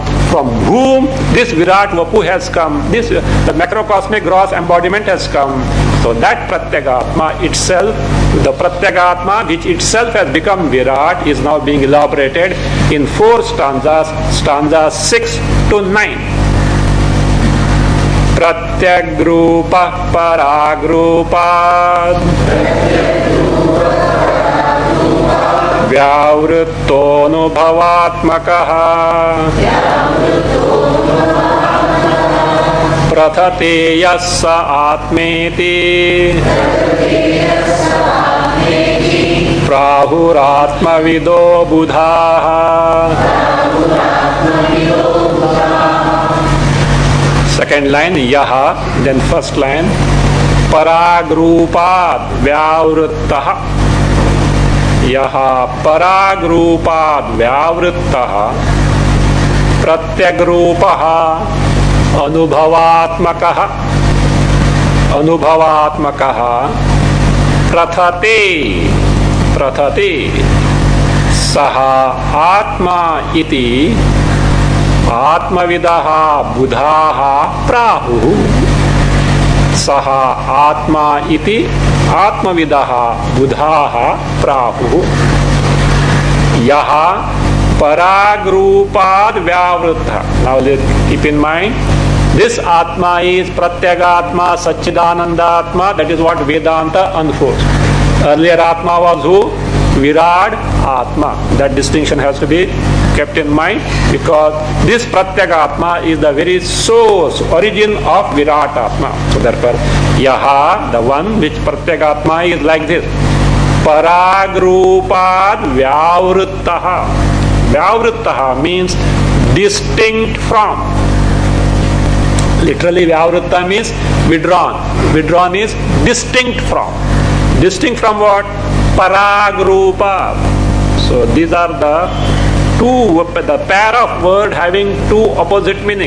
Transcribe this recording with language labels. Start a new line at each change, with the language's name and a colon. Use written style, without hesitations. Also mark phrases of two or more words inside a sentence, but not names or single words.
English: From whom this Virat Vapu has come? The macrocosmic gross embodiment has come. So that Pratyagatma itself, the Pratyagatma which itself has become Virat, is now being elaborated in 4 stanzas, stanzas 6 to 9.
Sanskrit: प्रत्यग्रूप पराग्रूप व्यावृत्तोऽनुभवात्मकः प्रथते यस्स आत्मेति प्राहुरात्मविदो बुधाः.
English: Second line, yaha, then first line,
Sanskrit: पराग्रूपाद् व्यावृत्तः. यः पराग्रूपाद् व्यावृत्तः प्रत्यग्रूपः अनुभवात्मकः प्रथते सः आत्मा इति आत्मविदः बुधाः प्राहु. सः आत्मा इति आत्मविदः बुधाः प्राहु. यः पराग्रूपाद् व्यावृत्त.
English: Now keep in mind, this Atma is Pratyagatma, Satchidananda Atma. That is what Vedanta unfolds. Earlier Atma was who? Virat Atma. That distinction has to be kept in mind, because this Pratyekatma is the very source, origin of Virat Atma. So therefore, Yaha, the one which Pratyekatma is like this.
Sanskrit: पराग्रूपाद् व्यावृत्तः.
English: Vyavruttaha means distinct from. Literally, Vyavrutta means withdrawn. Withdrawn is distinct from. Distinct from what? Paragrupa. So these are the pair of words having two opposite meanings.